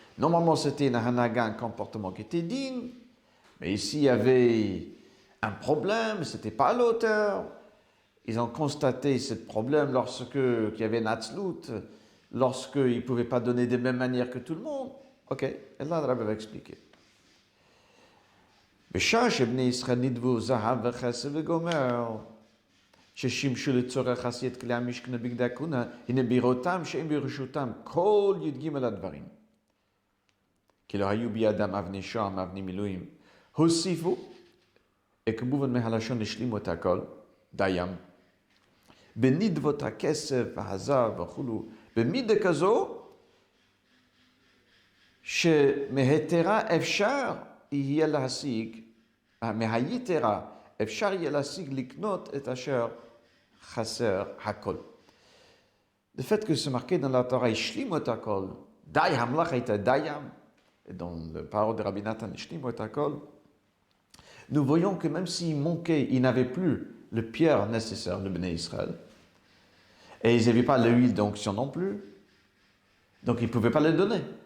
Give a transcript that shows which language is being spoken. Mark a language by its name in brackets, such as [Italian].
[French] Normalement, c'était un comportement qui était digne, mais ici, il y avait un problème, c'était pas à l'auteur. ils ont constaté ce problème lorsqu'il y avait Natslut, lorsqu'ils ne pouvaient pas donner de même manière que tout le monde. Ok, et là, le Rabbi va expliquer. [Hebrew] בשעה שבני ישראל נדבו זהב וכסף וגומר, ששימשו לצורך עשיית כלי המשכן בגדי הכהונה, הנה בראותם שהם ברשותם כל י"ג הדברים. כי לא היו בידם אבני שוהם, אבני מילואים. הוסיפו, כמובן מהלשון השלימו את הכל, דיים. בנדבות הכסף והזהב וכולו, במידה כזו, שמהיתרה אפשר יהיה להשיג, מהיתרה אפשר יהיה להשיג לקנות את אשר חסר הכל. [French] Le fait que c'est marqué dans la Torah, [Hebrew] Ishlimu et hakol, Dai hamlach et dayam, [French] et dans le parole de Rabbi Nathan, [Hebrew] Ishlimu et hakol, [French] nous voyons que même s'il manquait, ils n'avaient plus le pierre nécessaire, le Bnei Israël, et ils n'avaient pas l'huile d'onction non plus, donc ils ne pouvaient pas le donner.